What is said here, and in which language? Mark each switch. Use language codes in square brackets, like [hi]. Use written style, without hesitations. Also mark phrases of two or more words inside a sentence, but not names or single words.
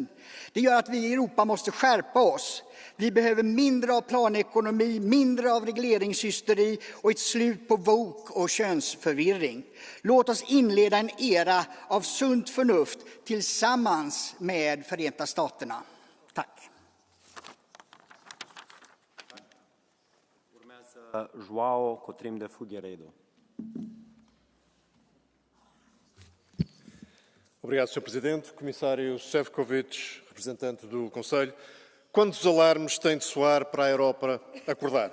[sv] Det gör att vi i Europa måste skärpa oss. Vi behöver mindre av planekonomi, mindre av regleringshysteri och ett slut på woke och könsförvirring. Låt oss inleda en era av sunt förnuft tillsammans med Förenta Staterna. Tack. [pt] João Cotrim de Figueiredo. Obrigado, Sr. Presidente. Comissário Šefčovič, representante do Conselho. Quantos alarmes têm de soar para a Europa acordar?